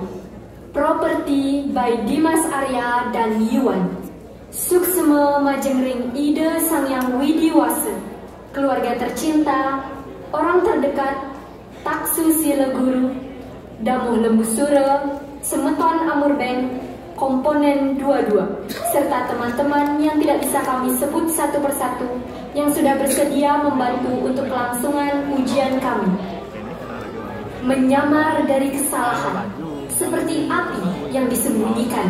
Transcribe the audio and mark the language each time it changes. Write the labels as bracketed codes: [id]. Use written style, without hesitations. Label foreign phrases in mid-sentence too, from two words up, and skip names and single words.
[id] Properti by Dimas Arya dan Yuan. [ban] Suksma Majengring Ide Sangyang Widiwasa. [id] Keluarga tercinta, orang terdekat, Taksu Sila Guru, Damuh Lembu Sura, Semeton Amurbank, Komponen 22, serta teman-teman yang tidak bisa kami sebut satu persatu yang sudah bersedia membantu untuk kelangsungan ujian kami. Menyamar dari kesalahan, seperti api yang disembunyikan.